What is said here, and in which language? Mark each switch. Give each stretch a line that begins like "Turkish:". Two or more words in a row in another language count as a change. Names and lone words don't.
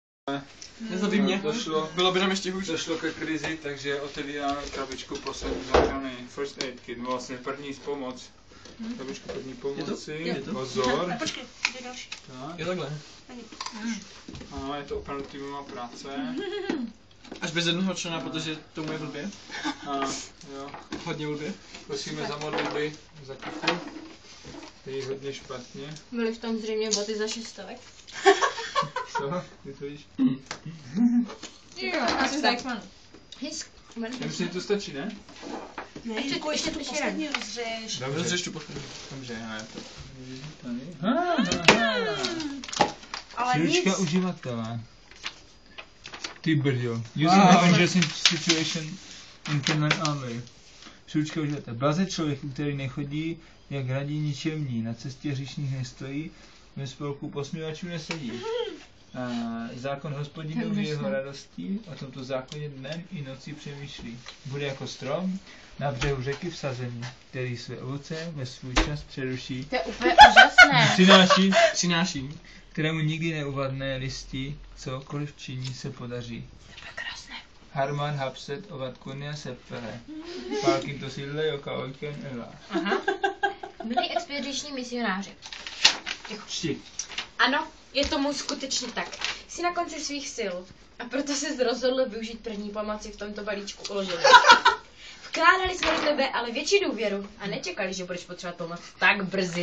Czech: Nezlobí mě. Bylo by nám ještě hůř. Došlo ke krizi, takže otevíráme krabičku poslední záchranný
English: first aid kit,
Czech: vlastně první pomoc. Krabičku první pomoci, Je to? pozor. Počkej, je další. Tak. Je takhle. Ano, je to opravdu týmová práce. Až bez jednoho člena, protože tomu je blbě. Ano, jo. Hodně blbě. Prosíme za modlitby, za Kiku. Je jí hodně špatně. Byly v tom zřejmě boty za 600. Co? Ty to víš? Jo, asi tak mám. Já myslím, že to stačí, ne? Ne, ještě tu poslední rozřeš. Dobře. Rozřeš tu poslední. Dobře, já to. Ale Příručka nic. uživatele. Ty brďo. Using the interesting situation in Finland only. Příručka uživatele. Blaze člověk, který nechodí, jak radí ničemní, na cestě hříšných nestojí, ve spolku posměvačů nesedí. Zákon Hospodinův je jeho radostí, o tomto zákoně dnem i nocí přemýšlí. Bude jako strom na břehu řeky vsazený, který své ovoce ve svůj čas přeruší. To je úplně úžasné. Přináší, kterému nikdy neuvadné listí, cokoliv činí se podaří. To je krásné.
Finnish: Harman hapset ovat kunnia seppele. Palkinto sille, joka oikein elää.
Czech: Aha. Milí expediční misionáři. Čti. Ano, je tomu skutečně tak. Jsi na konci svých sil a proto se rozhodl využít první pomoci v tomto balíčku uložené. Vkládali jsme do tebe ale větší důvěru a nečekali, že budeš potřebovat pomoc tak brzy.